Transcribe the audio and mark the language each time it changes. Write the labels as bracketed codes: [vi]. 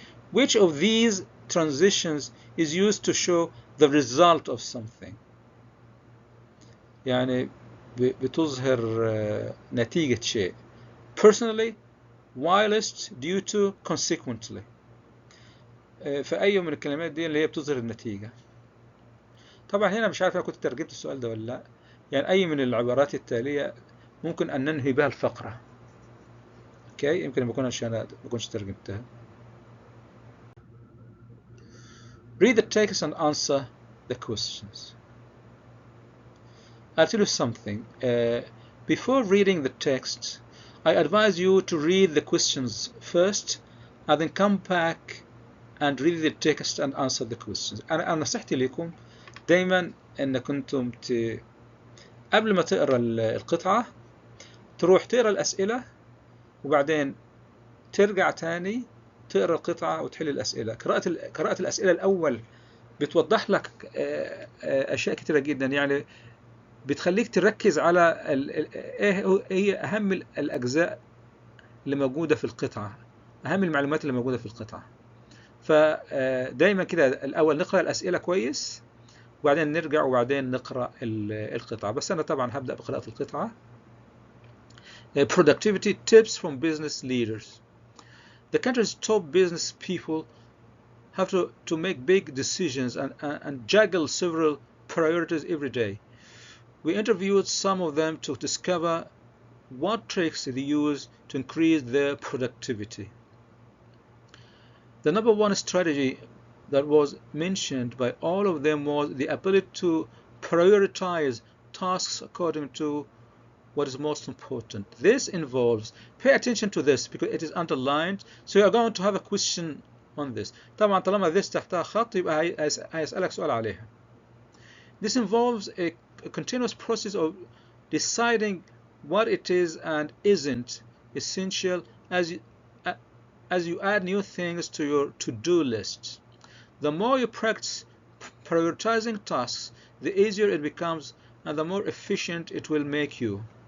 [en] Which of these transitions is used to show the result of something? [ar] يعني بتظهر نتيجة شيء. [en] personally, whilst, due to, consequently. [ar] فأي من الكلمات دي اللي هي بتظهر النتيجة. طبعا هنا مش عارف أنا كنت ترجمت السؤال ده ولا لا. يعني أي من العبارات التالية ممكن أن ننهي بها الفقرة. اوكي، يمكن ما كنتش ترجمتها. [en] read the text and answer the questions. I'll tell you something. Before reading the text, I advise you to read the questions first and then come back and read the text and answer the questions. [ar] أنا نصيحتي لكم دايما أن كنتم قبل ما تقرأ القطعة تروح تقرأ الأسئلة وبعدين ترجع تاني تقرأ القطعة وتحل الأسئلة. قراءة الأسئلة الأول بتوضح لك أشياء كثيرة جدا، يعني بتخليك تركز على ايه هي اهم الاجزاء اللي موجوده في القطعه، اهم المعلومات اللي موجوده في القطعه. فدايما كده الاول نقرا الاسئله كويس وبعدين نرجع وبعدين نقرا القطعه. بس انا طبعا هبدا بقراءه القطعه. [en] productivity tips from business leaders. The country's top business people have to make big decisions and juggle several priorities every day. We interviewed some of them to discover what tricks they use to increase their productivity. The number one strategy that was mentioned by all of them was the ability to prioritize tasks according to what is most important. This involves, pay attention to this because it is underlined, so you are going to have a question on this. [ar] طبعا طالما this تحتها خط يبقى هيسألك سؤال عليها. [en] This involves a continuous process of deciding what it is and isn't essential as you add new things to your to-do list. The more you practice prioritizing tasks, the easier it becomes and the more efficient it will make you.